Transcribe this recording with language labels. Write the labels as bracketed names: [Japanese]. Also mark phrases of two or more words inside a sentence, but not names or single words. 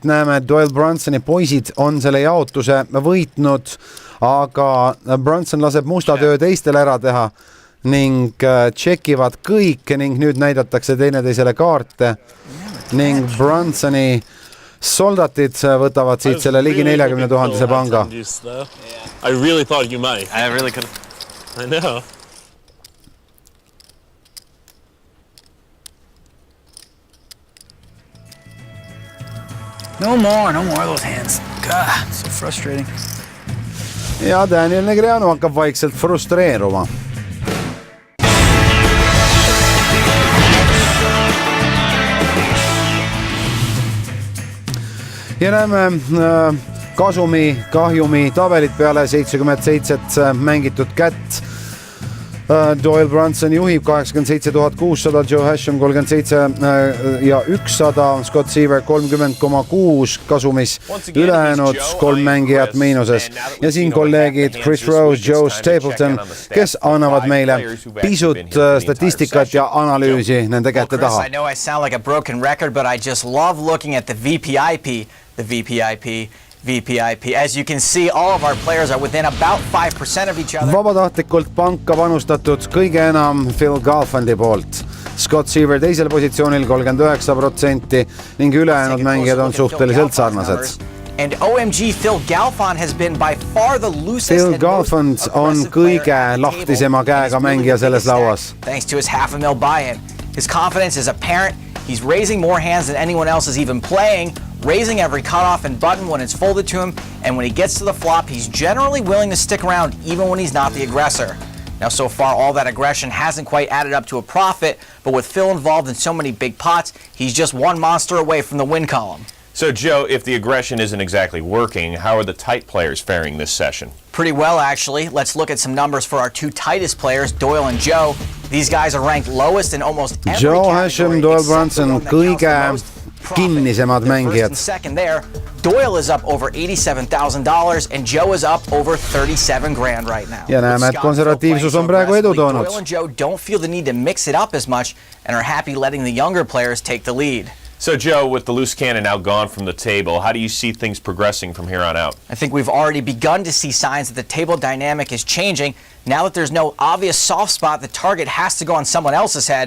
[Estonian] Näeme, et Doyle Brunsoni poisid on selle jaotuse võitnud, aga Brunson laseb musta töö teistel ära teha ning tšekivad kõik ning nüüd näidatakse teineteisele kaarte ning Brunsoni soldatid võtavad siit selle ligi 40 000 panga. [English] I really thought you might. I really could. I know. No more of those hands. God, so frustrating. [Estonian] Ja Daniel Negreanu hakkab vaikselt frustreeruma. Ja näeme kasumi, kahjumi tabelit peale 77 mängitud kätt. Doyle Brunson juhib 87 600, Joe Hashem 37 ja 100, Scott Seaver 30,6 kasumis, ülejäänud 3 mängijat miinuses. Ja siin kolleegid Chris Rose, Joe Stapleton, kes annavad meile pisut statistikat ja analüüsi nende kätte taha. [English] I know I sound like a broken record, but I just love looking at the VPIP. As you can see, all of our players are within about 5% of each other. [Estonian] Vabatahtlikult panka panustatud kõige enam Phil Galfondi poolt. Scott Seaver teisel positsioonil 39% ning ülejäänud mängijad on suhteliselt sarnased. [English] And OMG, Phil Galfond has been by far the loosest [Estonian] Phil Galfond on kõige lahtisema käega mängija selles lauas. [English] Thanks to his $500,000 buy-in. His confidence is apparent. He's raising more hands than anyone else is even playing, raising every cutoff and button when it's folded to him, and when he gets to the flop, he's generally willing to stick around even when he's not the aggressor. Now, so far, all that aggression hasn't quite added up to a profit, but with Phil involved in so many big pots, he's just one monster away from the win column. So, Joe, if the aggression isn't exactly working, how are the tight players faring this session? Pretty well, actually. Let's look at some numbers for our two tightest players, Doyle and Joe. These guys are ranked lowest in almost every Joe category. [Estonian] Hashem, Doyle Brunson, kõige kinnisemad mängijad. [English] Second there, Doyle is up over $87,000 and Joe is up over $37,000 right now. [Estonian] Ja näeme, et konservatiivsus on praegu edu toonud. [English] Doyle and Joe don't feel the need to mix it up as much and are happy letting the younger players take the lead. So, Joe, with the loose cannon now gone from the table, how do you see things progressing from here on out? I think we've already begun to see signs that the table dynamic is changing. Now that there's no obvious soft spot, the target has to go on someone else's head.